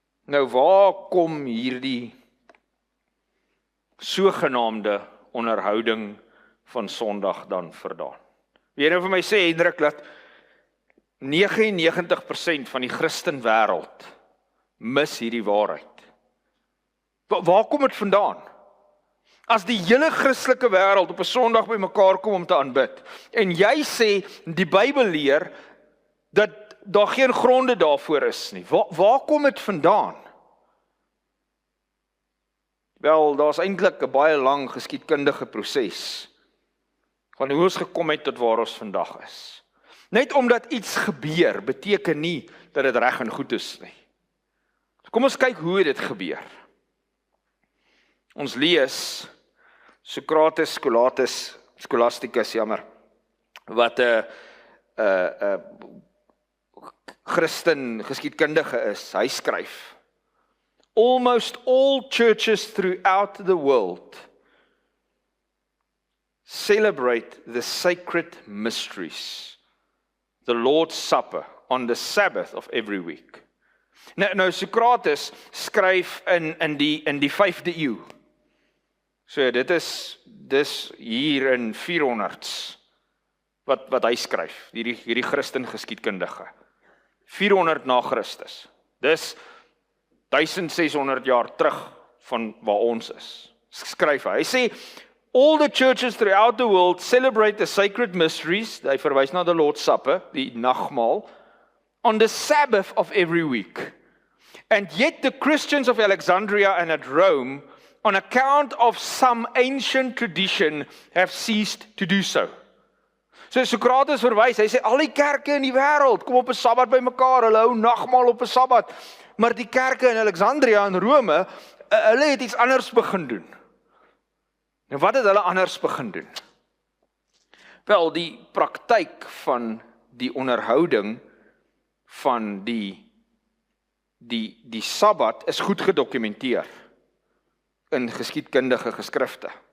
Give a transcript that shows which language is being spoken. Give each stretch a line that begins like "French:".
Afrikaans: Nou waar kom hierdie sogenaamde onderhouding van Sondag dan vandaan? Wie nou vir my sê, Hendrik, dat 99% van die Christen wêreld mis hierdie waarheid. Waar kom dit vandaan? As die hele Christelike wêreld op 'n Sondag by mekaar kom om te aanbid, en jy sê die Bybel leer dat daar geen gronde daarvoor is nie. Waar kom dit vandaan? Wel, daar's eintlik 'n baie lang geskiedkundige proses van hoe ons gekom het tot waar ons vandag is. Net omdat iets gebeur, beteken nie dat dit reg en goed is nie. Kom ons kyk hoe dit gebeur. Ons lees Socrates, Scholasticus, wat 'n Christen geskiedkundige is. Hy skryf:
English: Almost all churches throughout the world celebrate the sacred mysteries, the Lord's Supper, on the Sabbath of every week.
Afrikaans: Nou Socrates skryf in die 5de eeu. So dis hier in 400s wat hy skryf, hierdie Christen geskiedkundige. 400 na Christus. Dis 1600 jaar terug van waar ons is. Skryf hy. Hy sê,
English: all the churches throughout the world celebrate the sacred mysteries,
Afrikaans: hy verwys na
English: the Lord's Supper,
Afrikaans: die nagmaal,
English: on the Sabbath of every week. And yet the Christians of Alexandria and at Rome on account of some ancient tradition, have ceased to do so.
Afrikaans: So Sokrates verwys, hy sê, al die kerke in die wêreld, kom op 'n Sabbat by mekaar, hulle hou nagmaal op 'n Sabbat, maar die kerke in Alexandria en Rome, hulle het iets anders begin doen. En wat het hulle anders begin doen? Wel, die praktyk van die onderhouding van die Sabbat is goed gedokumenteer in geskiedkundige geskrifte.